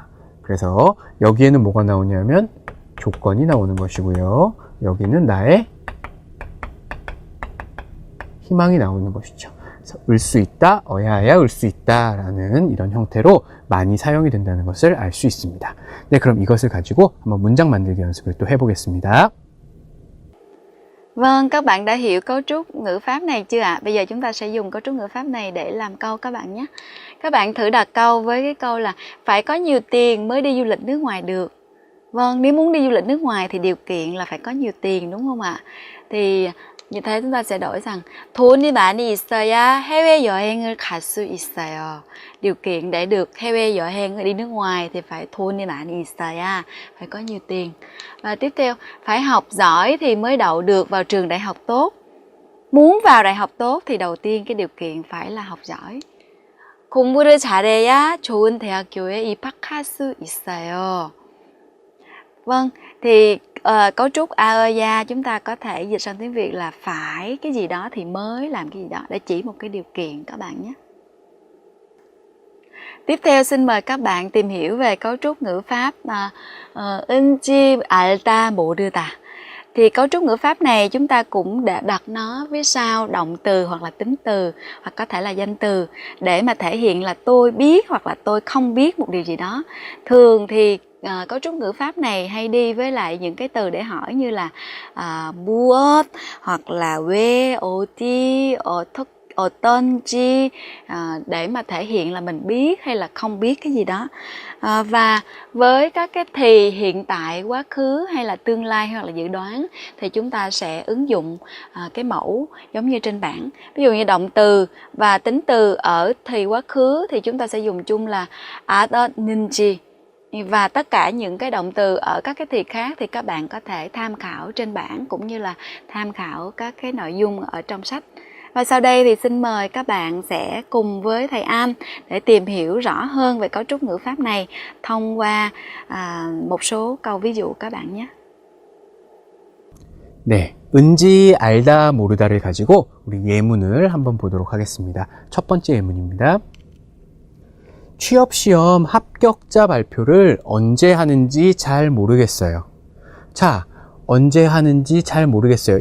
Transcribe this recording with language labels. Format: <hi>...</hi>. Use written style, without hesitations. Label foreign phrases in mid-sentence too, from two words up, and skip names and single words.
<ko>그래서 여기에는 뭐가 나오냐면 조건이 나오는 것이고요. 여기는 나의 희망이 나오는 것이죠. 을 수 있다, 어야야 을 수 있다 라는 이런 형태로 많이 사용이 된다는 것을 알 수 있습니다. 네, 그럼 이것을 가지고 한번 문장 만들기 연습을 또 해보겠습니다.</ko> <vi>Vâng, các bạn đã hiểu cấu trúc ngữ pháp này chưa ạ? Bây giờ chúng ta sẽ dùng cấu trúc ngữ pháp này để làm câu các bạn nhé. Các bạn thử đặt câu với cái câu là phải có nhiều tiền mới đi du lịch nước ngoài được. Vâng, nếu muốn đi du lịch nước ngoài thì điều kiện là phải có nhiều tiền đúng không ạ? Thì như thế chúng ta sẽ đổi rằng</vi> <ko>돈이 많이 있어야 해외여행을 갈 수 있어요.</ko> <vi>Điều kiện để được</vi> <ko>해외 여행</ko> <vi>đi nước ngoài thì phải</vi> <ko>돈이 많이 있어야,</ko> <vi>phải có nhiều tiền. Và tiếp theo, phải học giỏi thì mới đậu được vào trường đại học tốt. Muốn vào đại học tốt thì đầu tiên cái điều kiện phải là học giỏi. 공부를 잘해야 좋은 대학교에 입학할 수 있어요. Vâng, thì cấu trúc aeya chúng ta có thể dịch sang tiếng Việt là phải cái gì đó thì mới làm cái gì đó, để chỉ một cái điều kiện các bạn nhé. Tiếp theo xin mời các bạn tìm hiểu về cấu trúc ngữ pháp</vi> <ko>은지 알다 모르다.</ko> <vi>Thì cấu trúc ngữ pháp này chúng ta cũng đã đặt nó phía sau động từ hoặc là tính từ hoặc có thể là danh từ để mà thể hiện là tôi biết hoặc là tôi không biết một điều gì đó. Thường thì cấu trúc ngữ pháp này hay đi với lại những cái từ để hỏi như là mu엇 hoặc là</vi> <ko>왜, 어디, 어떤지</ko> <vi>để mà thể hiện là mình biết hay là không biết cái gì đó. Và với các cái thì hiện tại, quá khứ hay là tương lai hoặc là dự đoán thì chúng ta sẽ ứng dụng cái mẫu giống như trên bảng. Ví dụ như động từ và tính từ ở thì quá khứ thì chúng ta sẽ dùng chung là 어떤지. Và tất cả những cái động từ ở các cái thì khác thì các bạn có thể tham khảo trên bảng cũng như là tham khảo các cái nội dung ở trong sách. Và sau đây thì xin mời các bạn sẽ cùng với thầy Am để tìm hiểu rõ hơn về cấu trúc ngữ pháp này thông qua một số câu ví dụ các bạn nhé.</vi> <ko>네, 은지 알다 모르다를 가지고 우리 예문을 한번 보도록 하겠습니다. 첫 번째 예문입니다. 취업시험 합격자 발표를 언제 하는지 잘 모르겠어요. 자, 언제 하는지 잘 모르겠어요.</ko>